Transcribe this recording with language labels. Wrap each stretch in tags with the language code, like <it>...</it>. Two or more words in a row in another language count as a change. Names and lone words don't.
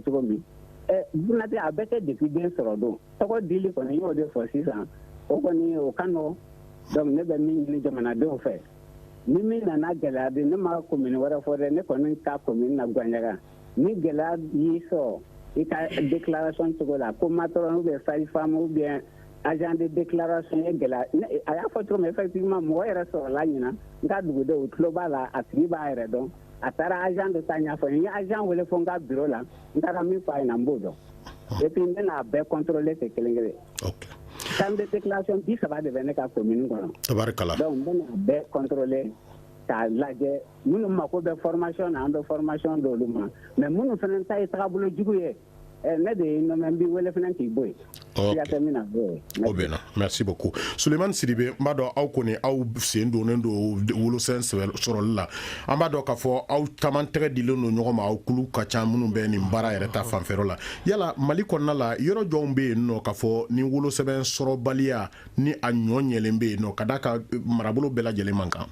<bm>cogo min bunate a bɛɛ tɛ depuis den sɔrɔ don tɔgɔ dili kɔni n y'o de fɔ sisan o kɔni o ka nɔgɔn donc ne bɛ min ɲini jamanadenw fɛ ni min nana gɛlɛya de ne ma commune wɛrɛ fɔ dɛ ne kɔni ka commune na Gwanjaga ni gɛlɛya y'i sɔrɔ i ka déclaration cogo la ko matron</bm> <fr>ou bien sage-femme ou bien agent de déclaration</fr> <bm>ye gɛlɛya a y'a fɔ cogo min effectivement mɔgɔ yɛrɛ sɔrɔla ɲina n ka dugudenw u tulo b'a la a tigi b'a yɛrɛ dɔn a taara agent de ta ɲɛfɔ n ye agent wele fɔ n ka bureau la n taara min fɔ a ɲɛna n b'o dɔn</bm> <fr>et puis</fr> <bm>n bɛna a bɛɛ contrôler tɛ kelen kelen</bm> <fr>terme de déclaration</fr> <bm>30 de bɛ ne ka commune kɔnɔ tabarikala donc n bɛna a bɛɛ contrôler k'a lajɛ minnu mako bɛ formation na an bɛ formation d'olu ma mais minnu fana ta ye tagabolo jugu ye ne de ye nommé n b'i wele fana k'i bɔ yen o bɛ na</bm> <fr>merci beaucoup</fr> <bm>Sulemani Sidibe n b'a dɔn aw kɔni aw sen donnen don wolosɛbɛn sɔrɔli la an b'a dɔn k'a fɔ aw caman tɛgɛ dilen don ɲɔgɔn ma aw kulu ka ca minnu bɛ nin baara yɛrɛ ta fanfɛyɔrɔ la yala Mali kɔnɔna la yɔrɔ jɔnw bɛ yen nɔ k'a fɔ ni wolosɛbɛn sɔrɔbaliya ni a ɲɔ ɲɛlen bɛ yen nɔ ka d'a kan marabolo bɛɛ lajɛlen man kan</bm>